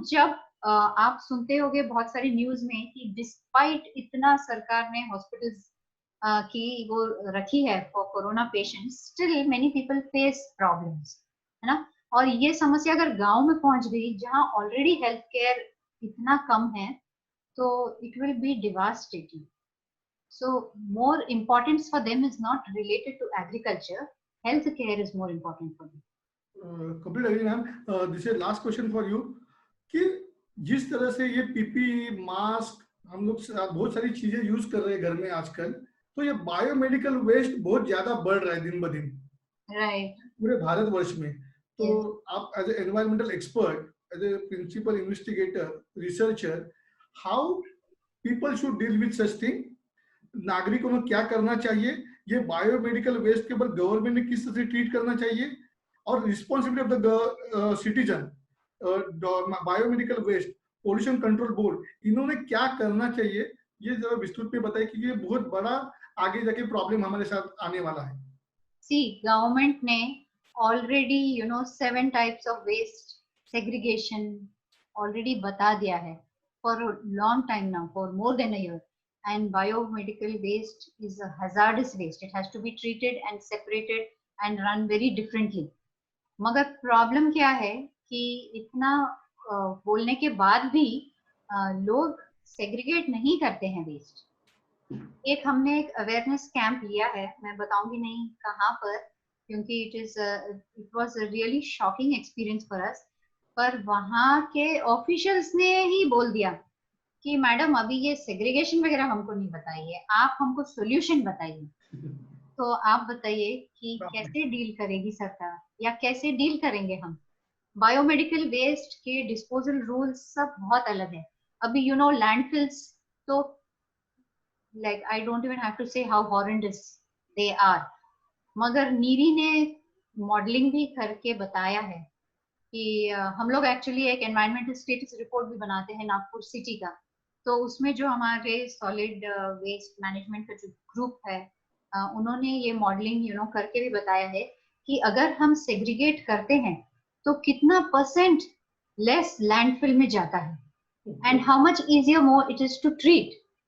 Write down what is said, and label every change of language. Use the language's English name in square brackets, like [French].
[Hindi] जब आप सुनते होंगे बहुत सारी न्यूज में कि डिस्पाइट इतना सरकार ने हॉस्पिटल्स की वो रखी है for corona patients, [English] still many people face problems, [Hindi] है ना। और ये समस्या अगर गांव में पहुंच गई जहां ऑलरेडी हेल्थ केयर इतना कम है, [English] so it will be devastating. So more importance for them is not related to agriculture. Health care is more important for them. Complete agree, ma'am. This is last question for you [Hindi] कि जिस तरह से ये PP mask हम लोग बहुत सारी चीजें यूज कर रहे हैं घर में आजकल, तो ये बायोमेडिकल वेस्ट बहुत ज्यादा बढ़ रहा है दिन ब दिन, [English] Right. [Hindi] पूरे भारतवर्ष में। तो आप as a environmental expert, as a principal investigator, researcher, [English] how people should deal with such thing, [Hindi] नागरिकों को क्या करना चाहिए, ये बायोमेडिकल वेस्ट के ऊपर गवर्नमेंट ने किस तरह से ट्रीट करना चाहिए, और responsibility of the citizen, biomedical waste, pollution control board, इन्होंने क्या करना चाहिए, ये जरा विस्तृत में बताइए, कि ये बहुत बड़ा आगे जाके प्रॉब्लम हमारे साथ आने वाला है। [English] See, government ने already 7 types of waste segregation already [Hindi] बता दिया है [English] for a long time now, for more than a year. And biomedical waste is a hazardous waste. It has to be treated and separated and run very differently. [Hindi] मगर problem क्या है कि इतना बोलने के बाद भी लोग सेग्रीगेट नहीं करते हैं वेस्ट. एक हमने एक अवेयरनेस कैंप लिया है, मैं बताऊंगी नहीं कहाँ पर, क्योंकि [English] It was a really shocking experience for us. [Hindi] पर वहाँ के ऑफिशियल्स ने ही बोल दिया कि मैडम अभी ये सेग्रीगेशन वगैरह हमको नहीं बताइए, आप हमको सॉल्यूशन बताइए. तो आप बताइए कि कैसे डील करेगी सरकार या कैसे डील करेंगे हम. बायोमेडिकल वेस्ट के डिस्पोजल रूल्स सब बहुत अलग है. अभी लैंडफिल्स तो [English] like I don't even have to say how horrendous they are. [Hindi] मगर नीरी ने मॉडलिंग भी करके बताया है कि हम लोग एक्चुअली एक एनवायरमेंटल स्टेटस रिपोर्ट भी बनाते हैं नागपुर सिटी का. तो उसमें जो हमारे सॉलिड वेस्ट मैनेजमेंट का जो ग्रुप है उन्होंने ये मॉडलिंग करके भी बताया है कि अगर हम सेग्रीगेट करते हैं तो कितना % लेस लैंडफिल में जाता है [English] And how much easier more it is to treat.